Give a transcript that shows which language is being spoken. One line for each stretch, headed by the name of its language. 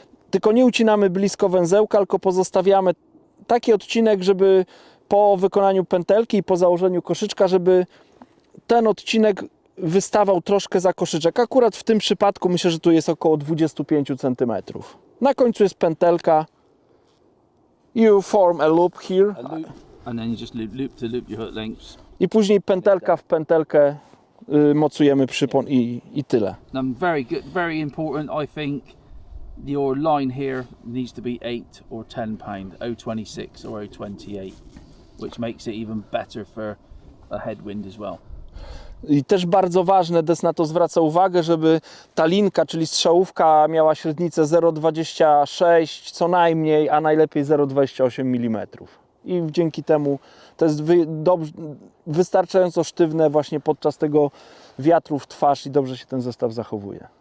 Polish: Tylko nie ucinamy blisko węzełka, tylko pozostawiamy taki odcinek, żeby po wykonaniu pętelki i po założeniu koszyczka, żeby ten odcinek wystawał troszkę za koszyczek. Akurat w tym przypadku myślę, że tu jest około 25 cm. Na końcu jest pętelka.
English: You form a loop here. A loop, and then you just loop to loop your hook lengths.
Polish: I później pętelka w pętelkę mocujemy przypon i tyle.
English: Very good, very important. I think your line here needs to be 8 or 10 pound, 0.26 or 0.28, which makes it even better for a headwind as well.
Polish: I też bardzo ważne, Des na to zwraca uwagę, żeby ta linka, czyli strzałówka miała średnicę 0,26 co najmniej, a najlepiej 0,28 mm. I dzięki temu to jest wystarczająco sztywne właśnie podczas tego wiatru w twarz i dobrze się ten zestaw zachowuje.